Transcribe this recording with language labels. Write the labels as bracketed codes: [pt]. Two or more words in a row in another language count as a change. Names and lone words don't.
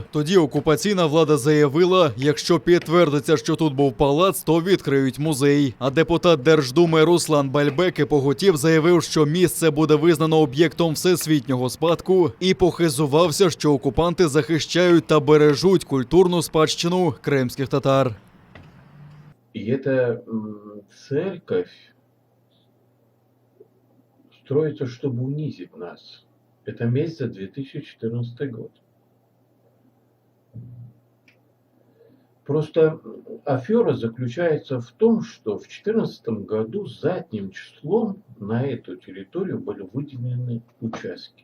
[uk] Тоді окупаційна влада заявила, якщо підтвердиться, що тут був палац, то відкриють музей. А депутат Держдуми Руслан Бальбек і Поготів заявив, що місце буде визнано об'єктом всесвітнього спадку і похизувався, що окупанти захищають та бережуть культурну спадщину кримських татар. І ця [ru] церковь строится, чтобы унизить нас. Это месть за 2014 год. Просто афера заключается в том, что в 2014 году задним числом на эту территорию были выделены участки.